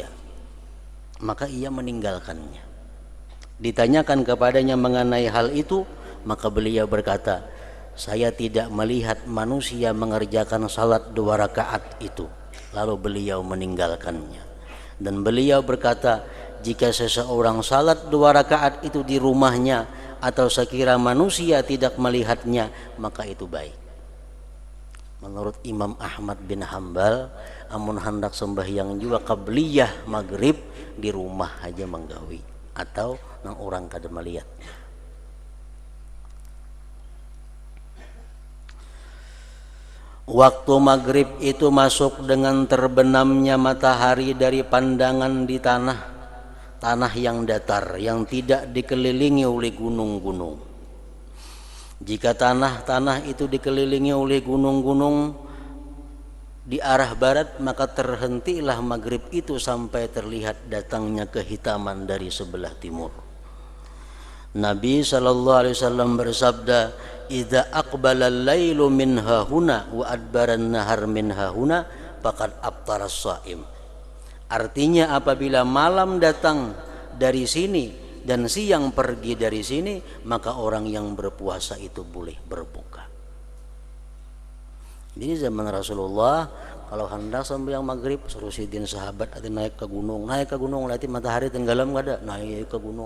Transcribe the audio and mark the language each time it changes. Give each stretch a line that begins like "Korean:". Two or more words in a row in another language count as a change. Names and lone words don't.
Indonesian: Maka ia meninggalkannya. Ditanyakan kepadanya mengenai hal itu, maka beliau berkata, saya tidak melihat manusia mengerjakan salat 2 rakaat itu. Lalu beliau meninggalkannya. Dan beliau berkata, jika seseorang salat 2 rakaat itu di rumahnya, atau sekira manusia tidak melihatnya, maka itu baik.
Banjar: Menurut Imam Ahmad bin Hambal, amun hendak sembahyang juga qabliyah maghrib, di rumah aja menggawi, atau nang orang kada melihat.
Indonesian: Waktu maghrib itu masuk dengan terbenamnya matahari dari pandangan di tanah yang datar, yang tidak dikelilingi oleh gunung-gunung. Jika tanah itu dikelilingi oleh gunung-gunung di arah barat, maka terhentilah maghrib itu sampai terlihat datangnya kehitaman dari sebelah timur. Nabi SAW bersabda,
Arabic: إذا أقبل الليل من هاهنا وأدبر النهار من هاهنا فقد أفطر الصائم.
Indonesian: Artinya apabila malam datang dari sini dan siang pergi dari sini, maka orang yang berpuasa itu boleh berbuka.
Banjar: Jadi zaman Rasulullah, kalau hendak sembahyang maghrib, suruh sidin sahabat ati naik ke gunung, lihat matahari tenggelam, kada naik ke gunung.